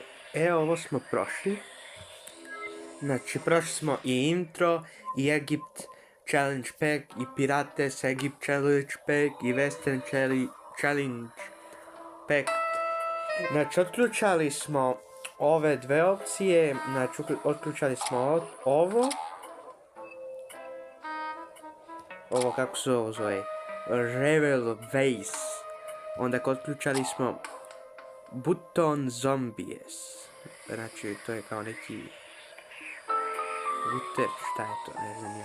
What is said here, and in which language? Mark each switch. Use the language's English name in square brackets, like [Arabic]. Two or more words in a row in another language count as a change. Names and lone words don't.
[Serbian] Ovo smo prošli. Znači, prošli smo i intro, i Egypt Challenge Pack, i Pirates Egypt Challenge Pack, i Western Challenge Pack. Znači, otključali smo ove dve opcije, znači, otključali smo ovo kako se ovo zove, Revel Vase. Onda otključali smo Button Zombies, znači, to je kao neki Buter, šta je to, ne znam ja.